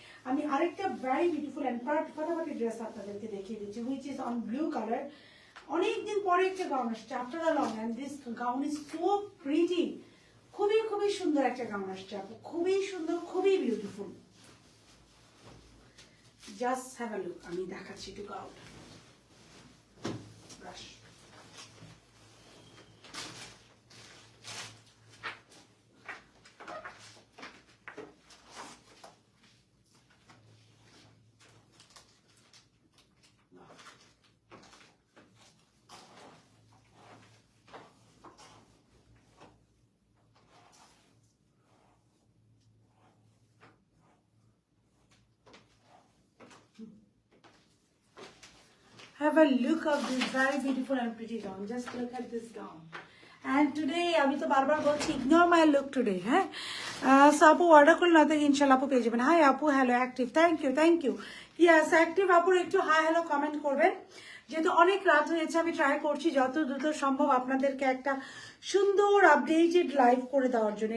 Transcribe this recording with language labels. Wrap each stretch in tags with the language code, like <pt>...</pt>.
<bn>আমি আরেকটা very beautiful and ফাটাফাটি ড্রেস আপনাদেরকে দেখিয়ে দিচ্ছি,</bn> <en>Which is on blue colour.</en> <bn>অনেকদিন পরে একটা গাউন আসছে</bn> <en>After a long, and this gown is so pretty.</en> <bn>খুবই সুন্দর একটা গাউন আসছে আপু, খুবই সুন্দর, খুবই beautiful.</bn> <en>just have a look,</en> <bn>আমি দেখাচ্ছি একটু গাউনটা।</bn> <en>Brush, have a look of this very beautiful and pretty gown. Just look at this gown. And today</en> <bn>আমি তো বারবার বলছি</bn> <en>Ignore my look today.</en> <bn>হ্যাঁ, সো আপু অর্ডার করলে না তো ইনশাল্লাহ আপু পেয়ে যাবেন। হাই আপু, hello active, thank you. Yes, active আপুর একটু হাই হ্যালো কমেন্ট করবেন। যেহেতু অনেক রাত হয়েছে, আমি ট্রাই করছি যত দ্রুত সম্ভব আপনাদেরকে একটা সুন্দর আপডেটেড লাইভ করে দেওয়ার জন্য।</bn>